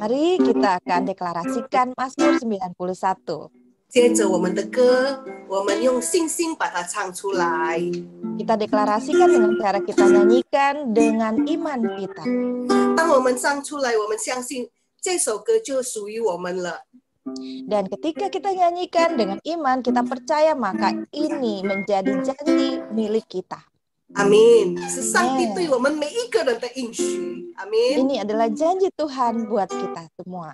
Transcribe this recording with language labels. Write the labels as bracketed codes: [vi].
[id] Mari kita akan deklarasikan Mazmur 91. [zh] 接着我们的歌，我们用信心把它唱出来。 [id] Kita deklarasikan dengan cara kita nyanyikan dengan iman kita. [zh] 当我们唱出来，我们相信这首歌就属于我们了。 [id] Dan ketika kita nyanyikan dengan iman, kita percaya maka ini menjadi janji milik kita. [zh] 阿们，是上帝对我们每一个人的应许。阿们。 [id] Ini adalah janji Tuhan buat kita semua.